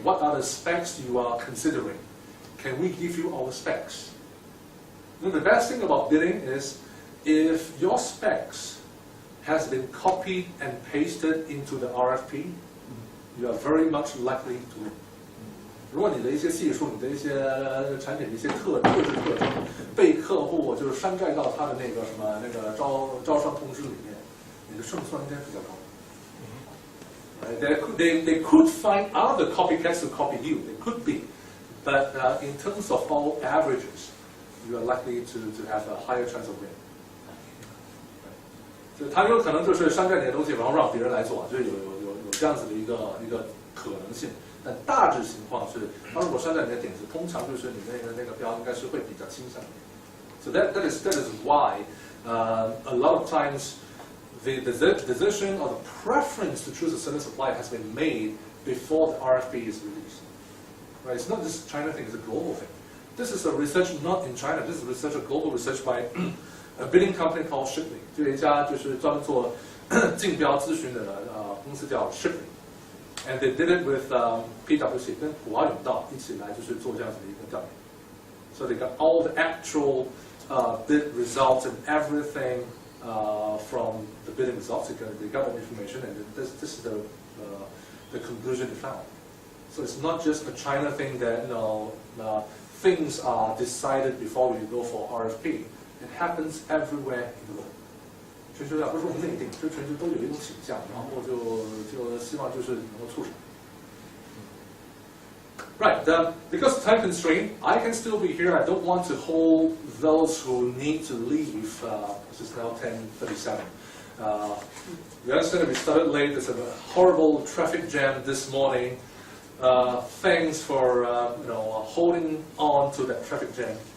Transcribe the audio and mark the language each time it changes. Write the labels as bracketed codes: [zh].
[en] What are the specs you are considering? Can we give you our specs? You know, the best thing about bidding is if your specs has been copied and pasted into the RFP, you are very much likely to win. [zh] 如果你的一些系数、你的一些产品的一些特质特征被客户就是山寨到他的那个什么那个招商通知里面，你的胜算应该比较高。 [en] They could find other copycats to copy you. They could be, but in terms of all averages, you are likely to have a higher chance of win. [zh] 就他有可能就是山寨你的东西，然后让别人来做，就是有这样子的一个可能性。但大致情况是，他如果山寨你的点子，通常就是你那个标应该是会比较倾向的。 [en] So that is why a lot of times the decision or the preference to choose a certain supplier has been made before the RFP is released. Right? It's not just a China thing; it's a global thing. This is a research not in China. This is research, a global research by a bidding company called Shipley. [zh] 就有一家就是专门做竞标咨询的公司叫 Shipley。 [en] And they did it with PwC [zh] 跟普华永道一起来就是做这样子的一个调研。 [en] So they got all the actual bid results and everything from the bidding results. They got the information, and this is the conclusion they found. So it's not just a China thing that things are decided before we go for RFP. It happens everywhere in the world. [zh] 全球不是我们内定，就全球都有一种倾向，然后就希望就是能够促成。 [en] Right, because of time constraint, I can still be here. I don't want to hold those who need to leave. This is now 10:37. We understand that we started late. There's a horrible traffic jam this morning. Thanks for holding on to that traffic jam.